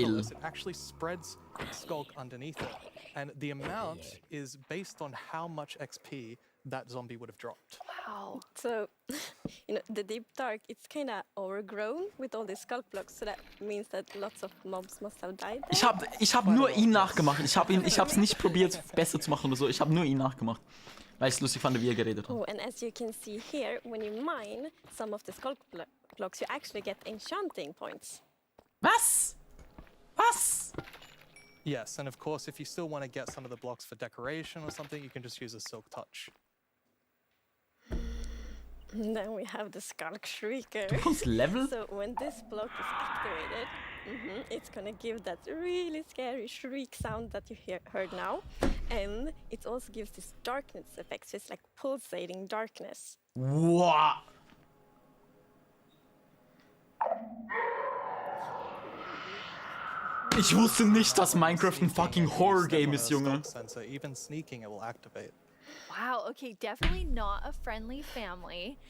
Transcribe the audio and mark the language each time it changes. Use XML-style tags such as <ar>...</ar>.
<en>catalyst, it actually spreads Skulk underneath it. And the amount is based on how much XP that zombie would have dropped. Wow. So, you know, the Deep Dark, it's kind of overgrown with all these Skulk blocks, so that means that lots of mobs must have died there.</en> <de>Ich hab nur ihn nachgemacht. Ich hab's nicht probiert, besser zu machen oder so. Ich hab nur ihn nachgemacht. Weil ich es lustig fand, wie er geredet hat.</de> <en>Oh, and as you can see here, when you mine some of the Skulk blocks, you actually get enchanting points.</en> <de>Was? Was?</de> <en>Yes, and of course, if you still want to get some of the blocks for decoration or something, you can just use a Silk Touch. And then we have the Skulk Shrieker.</en> <de>Du kannst Level?</de> <en>So when this block is activated, it's gonna give that really scary shriek sound that you heard now. And it also gives this darkness effect, so it's like pulsating darkness. Wow.</en> <de>Ich wusste nicht, dass Minecraft ein fucking Horror-Game ist, Junge.</de> <en>Even sneaking, it will activate. Wow, okay, definitely not a friendly family.</en>